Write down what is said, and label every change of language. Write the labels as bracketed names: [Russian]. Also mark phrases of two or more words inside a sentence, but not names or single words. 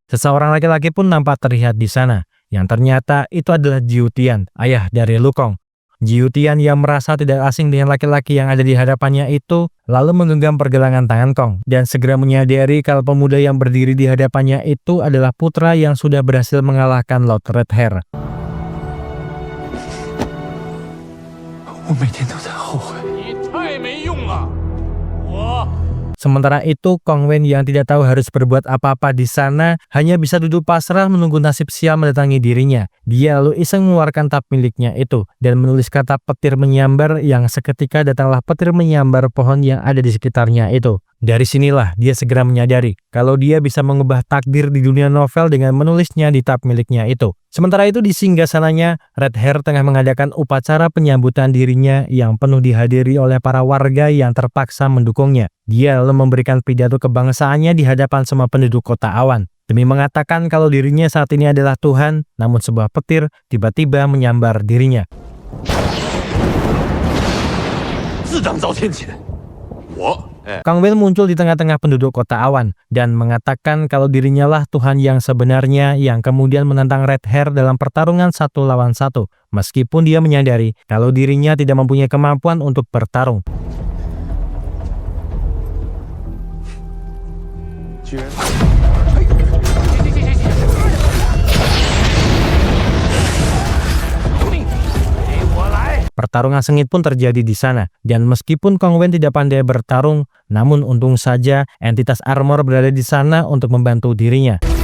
[Indonesian] Seseorang laki-laki pun nampak terlihat di sana, yang ternyata itu adalah Jiu Tian, ayah dari Lu Kong. Jiutian yang merasa tidak asing dengan laki-laki yang ada di hadapannya itu, lalu menggenggam pergelangan tangan Kong, dan segera menyadari kalau pemuda yang berdiri di hadapannya itu adalah putra yang sudah berhasil mengalahkan Lord Redhair. [Chinese] 我每天都在后悔。你太没用了，我。 [Indonesian] Sementara itu, Kong Wen yang tidak tahu harus berbuat apa-apa di sana hanya bisa duduk pasrah menunggu nasib sial mendatangi dirinya. Dia lalu iseng mengeluarkan tab miliknya itu dan menulis kata petir menyambar yang seketika datanglah petir menyambar pohon yang ada di sekitarnya itu. Dari sinilah dia segera menyadari kalau dia bisa mengubah takdir di dunia novel dengan menulisnya di tab miliknya itu. Sementara itu di singgasananya, Redhair tengah mengadakan upacara penyambutan dirinya yang penuh dihadiri oleh para warga yang terpaksa mendukungnya. Dia lalu memberikan pidato kebangsaannya di hadapan semua penduduk kota awan, demi mengatakan kalau dirinya saat ini adalah Tuhan, namun sebuah petir tiba-tiba menyambar dirinya. [Chinese] 自当遭天谴，我 [Indonesian] Kong Wen muncul di tengah-tengah penduduk kota awan dan mengatakan kalau dirinya lah Tuhan yang sebenarnya yang kemudian menantang Redhair dalam pertarungan 1 lawan 1, meskipun dia menyadari kalau dirinya tidak mempunyai kemampuan untuk bertarung. Pertarungan sengit pun terjadi di sana, dan meskipun Kong Wen tidak pandai bertarung, namun untung saja entitas armor berada di sana untuk membantu dirinya.